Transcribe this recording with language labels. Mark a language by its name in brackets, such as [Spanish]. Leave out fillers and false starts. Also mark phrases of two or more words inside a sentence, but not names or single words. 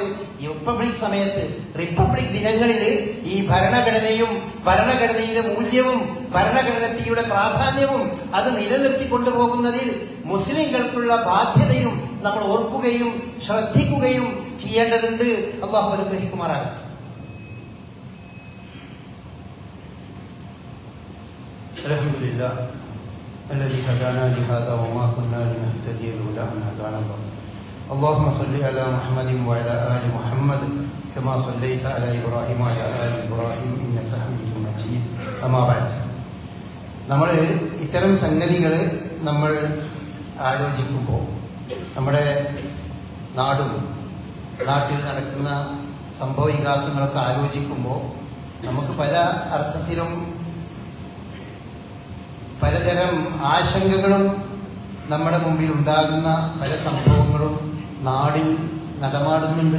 [Malayalam] ഈ റിപ്പബ്ലിക് ദിനങ്ങളിൽ ഈ ഭരണഘടനയും ഭരണഘടനയുടെ മൂല്യവും ഭരണഘടനയുടെ പ്രാധാന്യവും അത് നിലനിർത്തിക്കൊണ്ടുപോകുന്നതിൽ മുസ്ലിങ്ങൾക്കുള്ള ബാധ്യതയും നമ്മൾ ഓർക്കുകയും ശ്രദ്ധിക്കുകയും ചെയ്യേണ്ടതുണ്ട്. അല്ലാഹു അനുഗ്രഹിക്കുമാറാകട്ടെ. [Arabic] അൽഹംദുലില്ലാ الذي هدانا لهذا وما كنا لنهتدي لولا أن هدانا الله. اللهم صل على محمد وعلى آل محمد كما صليت على إبراهيم وعلى آل إبراهيم إنك حميد مجيد. أما بعد, [Malayalam] നമ്മൾ ഇത്തരം സംഗതികൾ നമ്മൾ ആലോചിക്കുമ്പോൾ നമ്മുടെ നാട്ടിൽ നടക്കുന്ന സംഭവ വികാസങ്ങളൊക്കെ ആലോചിക്കുമ്പോൾ നമുക്ക് പല അർത്ഥത്തിലും പലതരം ആശങ്കകളും നമ്മുടെ മുമ്പിൽ ഉണ്ടാകുന്ന പല സംഭവങ്ങളും നാടിൽ നടമാടുന്നുണ്ട്.